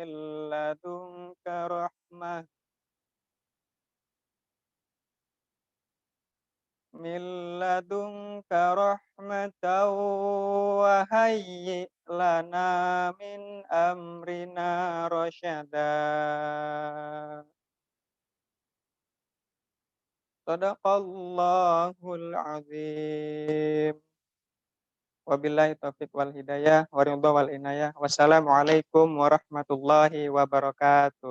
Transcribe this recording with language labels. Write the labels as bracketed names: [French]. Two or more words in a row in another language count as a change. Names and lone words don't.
[Arabic] من لدنك رحمة وهيئ لنا من أمرنا رشدا صدق الله العظيم. وبالله التوفيق والهداية والرضا والعناية. والسلام عليكم ورحمة الله وبركاته.